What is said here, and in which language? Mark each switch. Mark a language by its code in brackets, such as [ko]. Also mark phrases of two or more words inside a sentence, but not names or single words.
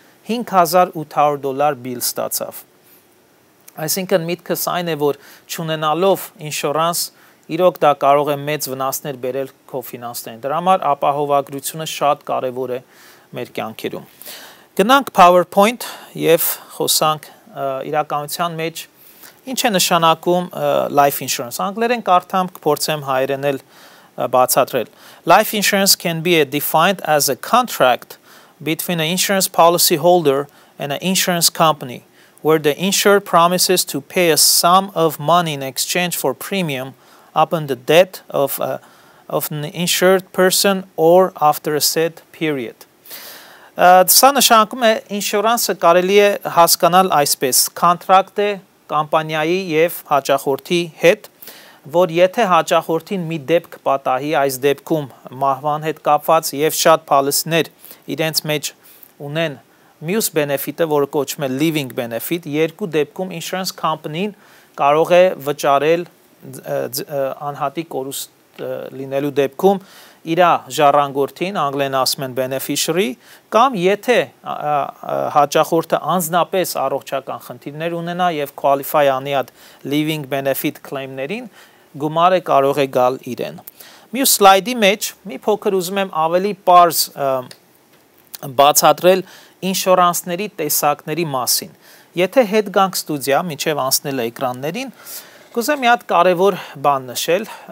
[hy] $5,800 բիլ ստացավ Այսինքն միտքս այն է, որ չունենալով ինշորանս, իրոք դա կարող է մեծ վնասներ բերել քո ֆինանսներին։ Դրա համար ապահովագրությունը շատ կարևոր է մեր կյանքերում։ Գնանք PowerPoint եւ խոսանք իրականության մեջ ինչ է նշանակում life [en] insurance։ [hy] Անգլերեն կարդամ, կփորձեմ հայերենել բացատրել։ [en] Life insurance can be defined as a contract between an insurance policy holder and an insurance company where the insured promises to pay a sum of money in exchange for premium upon the death of an insured person or after a set period. [hy] Սա նշանակում է ինշուրանսը կարելի է հասկանալ այսպես. Կոնտրակտ է կամպանիայի եւ հաճախորդի հետ, որ եթե հաճախորդին մի դեպք պատահի, այս դեպքում մահվան հետ կապված եւ շատ policy-ներ իրենց մեջ ունեն մյուս benefit-ը, որը կոչվում է [en] living benefit, [hy] երկու դեպքում [en] insurance company-ն [hy] կարող է վճարել անհատի կորուստ լինելու դեպքում իր ժառանգորդին, անգլերեն ասում են beneficiary, կամ եթե հաճախորդը անձնապես առողջական խնդիրներ ունենա եւ qualify անի այդ [en] living benefit claim-ներին, [hy] գումարը կարող է գալ իրեն։ Մյուս սլայդի մեջ մի փոքր ուզում եմ ավելի པարզ բացատրել ինշուրանսների տեսակների մասին։ Եթե հետ գանք ստուդիա, մինչև անցնել էկրաններին, կուզեմ մի հատ կարևոր բան նշել,